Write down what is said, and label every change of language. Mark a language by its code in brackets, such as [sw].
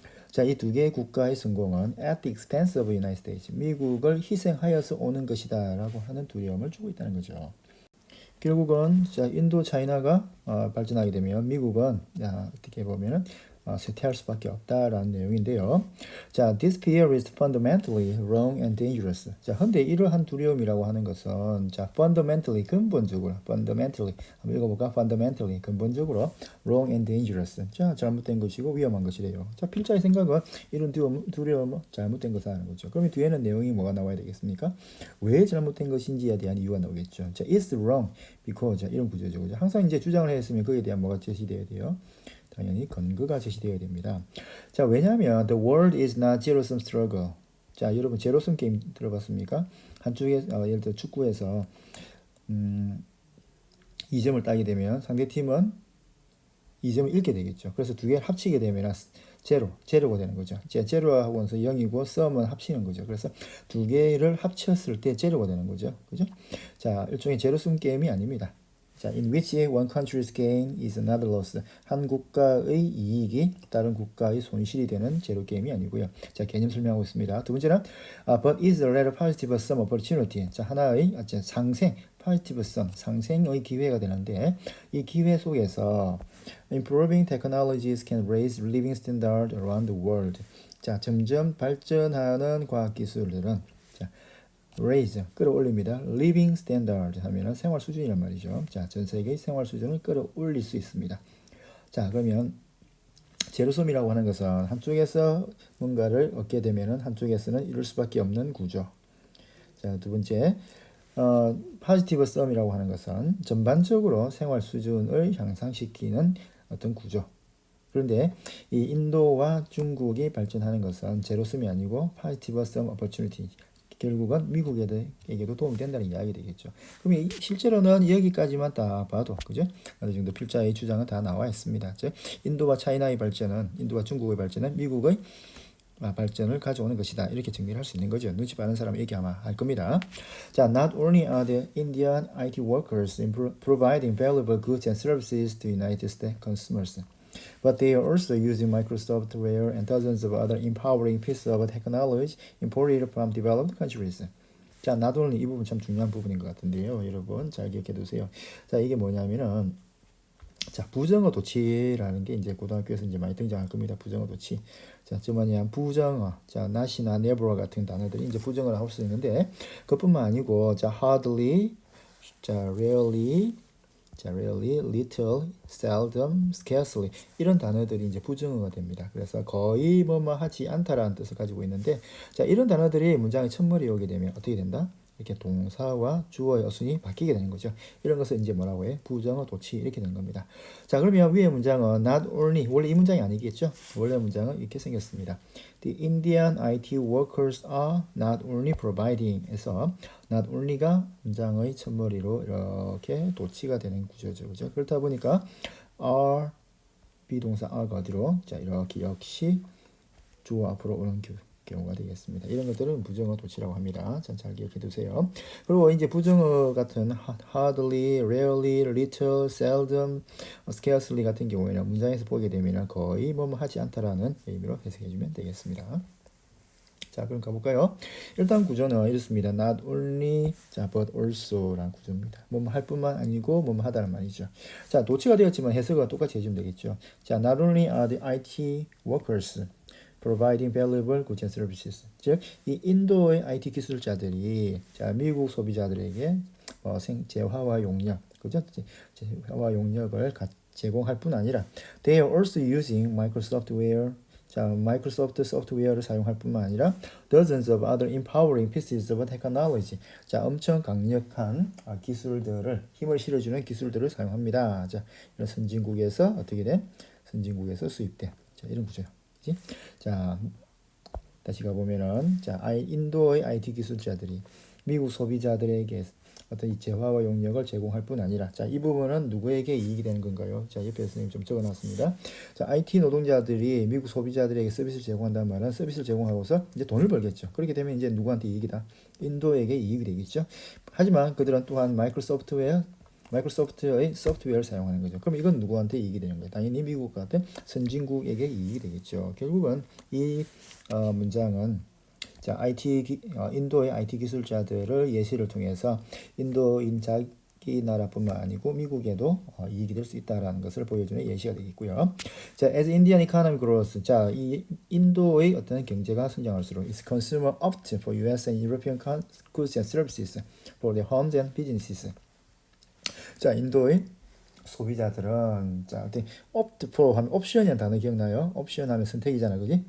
[ko] 자, 이 두 개의 국가의 성공은 [en] at the expense of the United States [ko] 미국을 희생하여서 오는 것이다라고 하는 두려움을 주고 있다는 거죠. 결국은 자 인도 차이나가 발전하게 되면 미국은 어떻게 보면은 쇠퇴할 수밖에 없다라는 내용인데요. [en] 자, this fear is fundamentally wrong and dangerous. [ko] 자, 근데 이러한 두려움이라고 하는 것은 자, fundamentally 근본적으로 fundamentally 한번 읽어볼까? [en] fundamentally 근본적으로 wrong and dangerous. [ko] 자, 잘못된 것이고 위험한 것이래요. 자, 필자의 생각은 이런 두려움은 잘못된 것을 하는 거죠. 그러면 뒤에는 내용이 뭐가 나와야 되겠습니까? 왜 잘못된 것인지에 대한 이유가 나오겠죠. 자, [en] it's wrong because [ko] 자, 이런 구조죠. 그죠? 항상 이제 주장을 했으면 거기에 대한 뭐가 제시돼야 돼요. 당연히 근거가 제시되어야 됩니다. [en] 자, 왜냐하면 the world is not zero-sum struggle. [ko] 자, 여러분 제로섬 게임 들어봤습니까? 한쪽에 예를 들어 축구에서 2점을 따게 되면 상대 팀은 2점을 잃게 되겠죠. 그래서 두 개를 합치게 되면 제로가 되는 거죠. 제로하고서 0이고 썸은 합치는 거죠. 그래서 두 개를 합쳤을 때 제로가 되는 거죠. 그죠? 자, 일종의 제로섬 게임이 아닙니다. [en] 자, in which one country's gain is another loss. [ko] 한 국가의 이익이 다른 국가의 손실이 되는 제로 게임이 아니고요. 자, 개념 설명하고 있습니다. 두 번째는 [en] but is a rather positive sum opportunity. 자, [ko] 하나의 상생, [en] positive sum, [ko] 상생의 기회가 되는데 이 기회 속에서 [en] improving technologies can raise living standard around the world. [ko] 자, 점점 발전하는 과학 기술들은 raise 끌어올립니다. living standard 하면은 생활 수준이란 말이죠. 자, 전 세계의 생활 수준을 끌어올릴 수 있습니다. 자, 그러면 제로섬이라고 하는 것은 한쪽에서 뭔가를 얻게 되면은 한쪽에서는 이룰 수밖에 없는 구조. 자, 두 번째 positive sum이라고 하는 것은 전반적으로 생활 수준을 향상시키는 어떤 구조. 그런데 이 인도와 중국이 발전하는 것은 제로섬이 아니고 positive sum opportunity. 결국은 미국에게도 도움이 된다는 이야기 되겠죠. 그럼 실제로는 여기까지만 다 봐도 그죠? 어느 정도 필자의 주장은 다 나와 있습니다. 즉 인도와 차이나의 발전은 인도와 중국의 발전은 미국의 발전을 가져오는 것이다. 이렇게 정리를 할 수 있는 거죠. 눈치 빠른 사람은 얘기 아마 할 겁니다. [en] 자, not only are the Indian IT workers providing valuable goods and services to United States consumers. But they are also using Microsoft Software and dozens of other empowering pieces of technology imported from developed countries. [ko] 자, not only 이 부분 참 중요한 부분인 것 같은데요. 여러분 잘 기억해 두세요. 자, 이게 뭐냐면은 자, 부정어 도치라는 게 이제 고등학교에서 이제 많이 등장할 겁니다. 부정어 도치. 자, 저 뭐냐, 부정어. 자, not이나 never 같은 단어들이 이제 부정어로 할 수 있는데, 그뿐만 아니고, 자, hardly, 자, rarely, 자, rarely, little, seldom, scarcely 이런 단어들이 이제 부정어가 됩니다. 그래서 거의 뭐뭐 하지 않다라는 뜻을 가지고 있는데, 자, 이런 단어들이 문장의 첫머리에 오게 되면 어떻게 된다? 이렇게 동사와 주어의 어순이 바뀌게 되는 거죠. 이런 것을 이제 뭐라고 해? 부정어 도치 이렇게 되는 겁니다. 자, 그러면 위의 문장은 not only 원래 이 문장이 아니겠죠? 원래 문장은 이렇게 생겼습니다. [en] The Indian IT workers are not only providing [ko] 에서 not only가 문장의 첫머리로 이렇게 도치가 되는 구조죠. 그죠? 그렇다 보니까 are 비동사 are가 어디로? 자, 이렇게 역시 주어 앞으로 오는 경우가 되겠습니다. 이런 것들은 부정어 도치라고 합니다. 잘 기억해 두세요. 그리고 이제 부정어 같은 hardly, rarely, little, seldom, scarcely 같은 경우에는 문장에서 보게 되면 거의 뭐뭐 하지 않다라는 의미로 해석해 주면 되겠습니다. 자, 그럼 가볼까요? 일단 구조는 이렇습니다. Not only, 자, but also라는 구조입니다. 뭐뭐 할 뿐만 아니고 뭐뭐 하다는 말이죠. 자, 도치가 되었지만 해석은 똑같이 해주면 되겠죠. [en] 자, not only are the IT workers providing valuable goods and services. [ko] 즉, 이 인도의 IT 기술자들이 자, 미국 소비자들에게 재화와 용역, 그죠? 재화와 용역을 제공할 뿐 아니라 [en] they are also using Microsoftware. [ko] 자, 마이크로소프트 소프트웨어를 사용할 뿐만 아니라 [en] dozens of other empowering pieces of technology. [ko] 자, 엄청 강력한 기술들을 힘을 실어주는 기술들을 사용합니다. 자, 이런 선진국에서 어떻게 돼? 선진국에서 수입돼. 자, 이런 구조요. 그치? 자, 다시 가보면은 자, 인도의 IT 기술자들이 미국 소비자들에게 어떤 이 재화와 용역을 제공할 뿐 아니라 자, 이 부분은 누구에게 이익이 되는 건가요? 자, 옆에 선생님 좀 적어놨습니다. 자, IT 노동자들이 미국 소비자들에게 서비스를 제공한다는 말은 서비스를 제공하고서 이제 돈을 벌겠죠. 그렇게 되면 이제 누구한테 이익이다? 인도에게 이익이 되겠죠. 하지만 그들은 또한 마이크로소프트의 소프트웨어를 사용하는 거죠. 그럼 이건 누구한테 이익이 되는 거예요? 당연히 미국 같은 선진국에게 이익이 되겠죠. 결국은 이 문장은 자, 인도의 IT 기술자들을 예시를 통해서 인도인 자기 나라뿐만 아니고 미국에도 이익이 될 수 있다라는 것을 보여주는 예시가 되겠고요. [en] 자, as Indian economy grows, 자, [ko] 이 인도의 어떤 경제가 성장할수록 [en] its consumer opt for US and European goods and services for their homes and businesses. [ko] 자, 인도의 소비자들은 자, opt for 하면 옵션이라는 단어 기억나요? 옵션 하면 선택이잖아, 그지?